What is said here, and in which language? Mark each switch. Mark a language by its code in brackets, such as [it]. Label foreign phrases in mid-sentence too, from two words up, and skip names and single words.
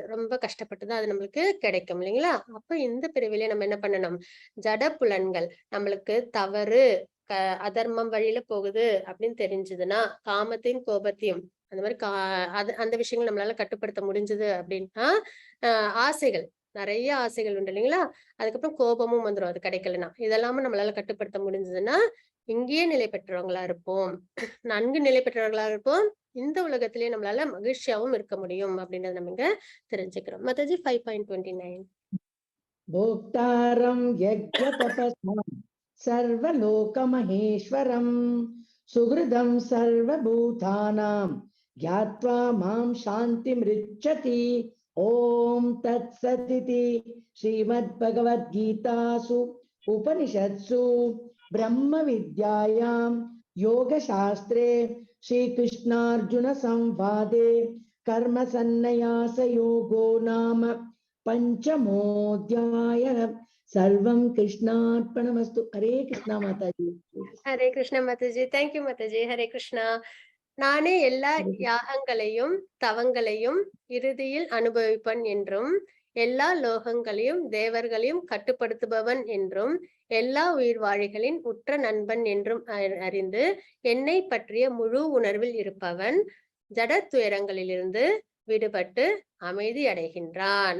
[ta] ரொம்ப கஷ்டப்பட்டுதான் அது நம்மளுக்கு கிடைக்கும் இல்லைங்களா. அப்ப இந்த பிறவிலே நம்ம என்ன பண்ணணும், ஜட புலன்கள் நம்மளுக்கு தவறு அதர்மம் வழியில போகுது அப்படின்னு தெரிஞ்சதுன்னா, காமத்தையும் கோபத்தையும் அந்த மாதிரி அந்த விஷயங்கள் நம்மளால கட்டுப்படுத்த முடிஞ்சது அப்படின்னா, ஆசைகள் நிறைய ஆசைகள் உண்டு இல்லைங்களா. அதுக்கப்புறம் கோபமும் வந்துடும் அது கிடைக்கலன்னா. இதெல்லாமும் நம்மளால கட்டுப்படுத்த முடிஞ்சதுன்னா இங்கேயே நிலை பெற்றவங்களா இருப்போம். நன்கு நிலை பெற்றவர்களா இருப்போம். இந்த உலகத்திலேயே நம்மளால மகிழ்ச்சியாவும் இருக்க முடியும் அப்படின்றத நம்ம இங்க தெரிஞ்சுக்கிறோம். மத்தாஜி 5.29. [sa] भोक्तारं यज्ञतपसां सर्वलोकमहेश्वरं सुहृदं सर्वभूतानां ज्ञात्वा मां शान्तिमृच्छति. ॐ तत्सदिति श्रीमद्भगवद्गीतासु उपनिषत्सु ब्रह्मविद्यायां योगशास्त्रे श्रीकृष्णार्जुनसंवादे कर्मसन्न्यासयोगो नाम पंचमोऽध्यायः. सर्वं कृष्णार्पणमस्तु. [hi] हरे कृष्णा माताजी. [ta] ஹரே கிருஷ்ணா மாதாஜி. தேங்க்யூ மாதாஜி. ஹரே கிருஷ்ணா. நானே எல்லா யாகங்களையும் தவங்களையும் இறுதியில் அனுபவிப்பன் என்றும், எல்லா லோகங்களையும் தேவர்களையும் கட்டுப்படுத்துபவன் என்றும், எல்லா உயிர்வாழிகளின் உற்ற நண்பன் என்றும் அறிந்து என்னை பற்றிய முழு உணர்வில் இருப்பவன் ஜட துயரங்களிலிருந்து விடுபட்டு அமைதி அடைகின்றான்.